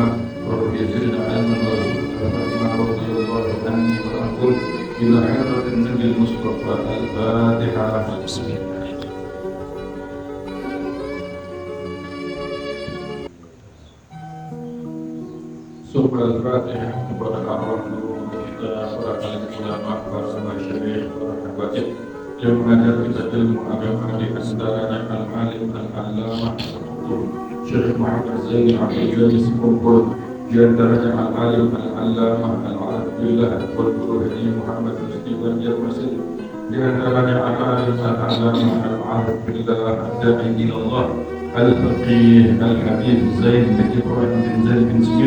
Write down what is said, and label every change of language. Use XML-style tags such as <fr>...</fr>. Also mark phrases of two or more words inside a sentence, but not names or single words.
<ar>رب زدنا علما وارزقنا فهما. رضي الله عني وعنكم. إلى حضرة النبي المصطفى الفاتحة. بسم الله.</ar> <id>Surah Al-Fatihah kepada arwah guru kita, para alim ulama, para masyayikh, para habaib yang mengajar kita ilmu agama, di antaranya Al-Alim Al-Allamah Syekh Muhammad Zaini Abdul Ghani Sekumpul, di antaranya Al-Alim Al-Allamah Al-Arif Billah wal Guru Haji Muhammad Musti Banjar Masjid, di antaranya Al-Alim Al-Allamah Al-Arif Billah Ad-Da'i Ilallah Al-Faqih Al-Habib Zain bin Ibrahim bin Zain bin Smith.</id>